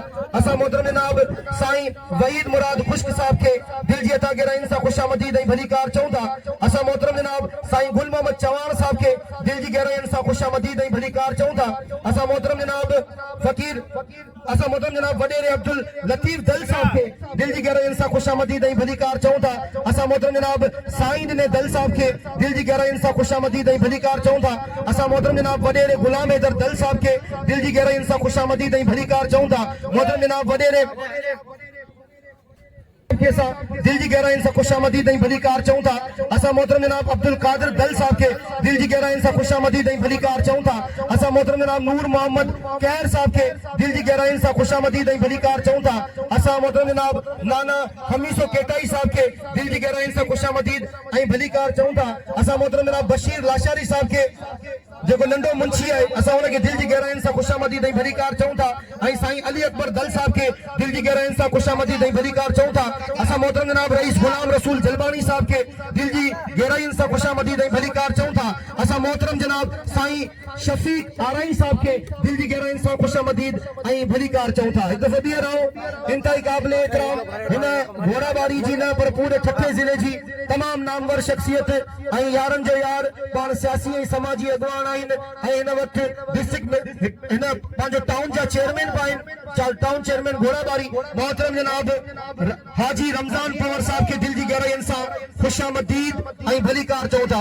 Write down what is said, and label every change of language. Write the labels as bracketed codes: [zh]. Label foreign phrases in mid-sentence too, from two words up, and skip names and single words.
[sd] असां मोहतरम जनाब साईं वहीद मुराद खुश्क साहब के दिल जी अता गहराइयन सां खुशामदीद ऐं भलीकार चऊं था। असां मोहतरम जनाब साईं गुल मोहम्मद चवाण साहब के दिल जी गहराइयन सां खुशामदीद ऐं भलीकार चऊं था। असां मोहतरम जनाब वडेरे अब्दुल लतीफ दल साहब के दिल जी गहराइयन सां खुशामदीद ऐं भलीकार चऊं था। असां मोहतरम जनाब साईं ने दल साहब के दिल जी गहराइयन सां खुशामदीद ऐं भलीकार चऊं था। असां मोहतरम जनाब वडेरे गुलाम हैदर दल साहब के दिल जी गहराइयन सां खुशामदीद ऐं भलीकार चऊं था। मोहतरम जनाब वडेरे दिल जी गहराइयन सां खुशामदीद ऐं भलीकार चऊं था। असां मोहतरम जनाब अब्दुल कादिर दल साहब के दिल जी गहराइयन सां खुशामदीद ऐं भलीकार चऊं था। असां मोहतरम जनाब नूर मोहम्मद कहर साहब के दिल जी गहराइयन सां खुशामदीद ऐं भलीकार चऊं था। असां मोहतरम जनाब नाना हमीसो केटाई साहब के दिल जी गहराइयन सां खुशामदीद ऐं भलीकार चऊं था। असां मोहतरम जनाब बशीर लाशारी साहब के जेको नंढो मुंशी आहे असां उनखे दिल जी गहराइयन सां खुशामदीद ऐं भलीकार चऊं था। ऐं साईं अली अकबर दल साहब के दिल जी गहराइयन सां खुशामदीद ऐं भलीकार चऊं था। असां मोहतरम जनाब रईस गुलाम रसूल जलबानी साहब के दिल जी गहराइयन सां खुशामदीद ऐं भलीकार चऊं था। असां मोहतरम जनाब साईं शफीक आराई साहब के दिल जी गहराइयन सां खुशामदीद ऐं भलीकार चऊं था। हिकु दफ़ो ॿीहर रहो। इंतहाई क़ाबिल एहतराम हिन घोड़ाबारी जी न पर पूरे ठठे ज़िले जी तमाम नामवर शख्सियत ऐं यारनि जो यार पाण सियासी ऐं समाजी अॻुवान आहिनि ऐं हिन वक़्तु डिस्ट्रिक्ट में हिन पंहिंजो टाउन जा चेयरमैन बि आहिनि [en] town chairman [sd] घोड़ाबारी मोहतरम जनाब हाजी रमजान पवर साहब के दिल जी गहराइयन सां खुशामदीद ऐं भलीकार चऊं था।